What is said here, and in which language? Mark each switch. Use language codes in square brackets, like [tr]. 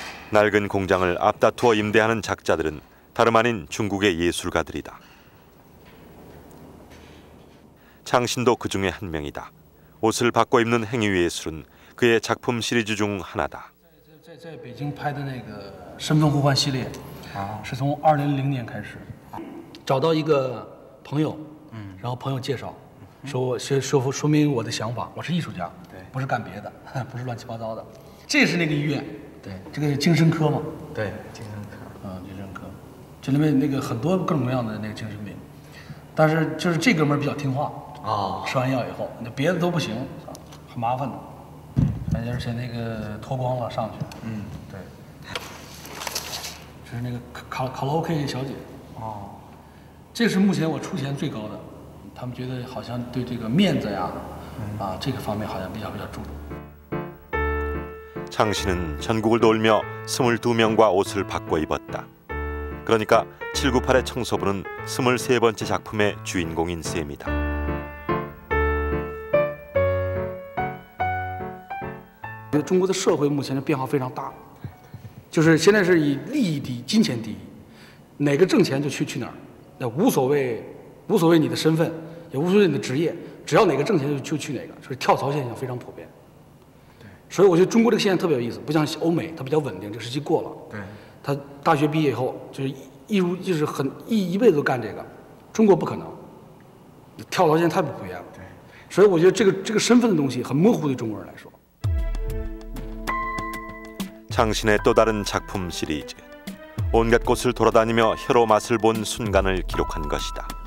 [ko] 낡은 공장을 앞다투어 임대하는 작자들은 다름 아닌 중국의 예술가들이다. 창신도 그 중에 한 명이다. 옷을 바꿔 입는 행위예술은 그의 작품 시리즈 중 하나다. [zh] 在北京拍的那个身份互换系列，是从2000年开始，找到一个朋友，然后朋友介绍。说明我的想法，我是艺术家，对，不是干别的，不是乱七八糟的。这是那个医院，对，这个是精神科嘛，对，精神科，精神科，这里面那个很多各种各样的那个精神病，但是就是这哥们儿比较听话啊，吃完药以后，那别的都不行，很麻烦的，而且那个脱光了上去，对，这是那个卡拉 OK 小姐，这是目前我出钱最高的。他们觉得好像对这个面子呀，这个方面好像比较注重。 [ko] 창신은 전국을 돌며 22명과 옷을 바꿔 입었다. 그러니까 798의 청소부는 23번째 작품의 주인공인 셈이다. [zh] 中国的社会目前的变化非常大，就是现在是以利益第一、金钱第一，哪个挣钱就去哪儿，那无所谓你的身份。也无所谓你的职业，只要哪个挣钱就去哪个，所以跳槽现象非常普遍。对，所以我觉得中国这个现象特别有意思，不像欧美，它比较稳定，这个时期过了。对，他大学毕业以后就是一辈子都干这个，中国不可能，跳槽现在太不普遍了。对，所以我觉得这个身份的东西很模糊，对中国人来说。 [ko] 창신의 또 다른 작품 시리즈. 온갖 곳을 돌아다니며 혀로 맛을 본 순간을 기록한 것이다.